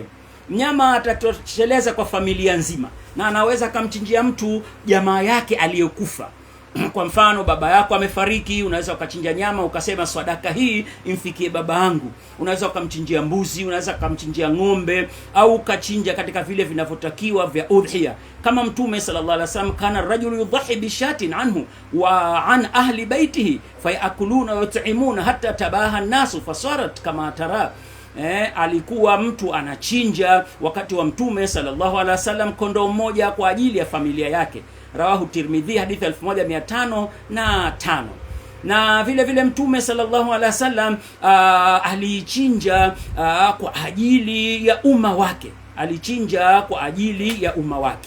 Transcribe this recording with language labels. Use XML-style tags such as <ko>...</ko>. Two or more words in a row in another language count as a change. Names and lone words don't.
<sw>Mnyama atatosheleza kwa familia nzima, na anaweza kumchinjia mtu jamaa yake aliyokufa. Kwa mfano, baba yako amefariki, unaweza ukachinja nyama ukasema sadaka hii imfikie baba yangu. Unaweza ukamchinjia mbuzi, unaweza ukamchinjia ng'ombe, au ukachinja katika vile vinavyotakiwa vya udhiya. Kama Mtume</sw> <ar>صلى الله عليه وسلم، كان الرجل يضحي بشاة عنه وعن أهل بيته فيأكلون ويطعمون حتى تباهى الناس فصارت كما ترى.</ar> <sw>Alikuwa mtu anachinja wakati wa Mtume</sw> <ar>صلى الله عليه وسلم</ar> <sw>kondoo mmoja kwa ajili ya familia yake. Rawahu Tirmidhi, hadithi 1505. Na vile vile Mtume</sw> <ar>صلى الله عليه وسلم</ar> <sw>alichinja kwa ajili ya umma wake, alichinja kwa ajili ya umma wake.</sw>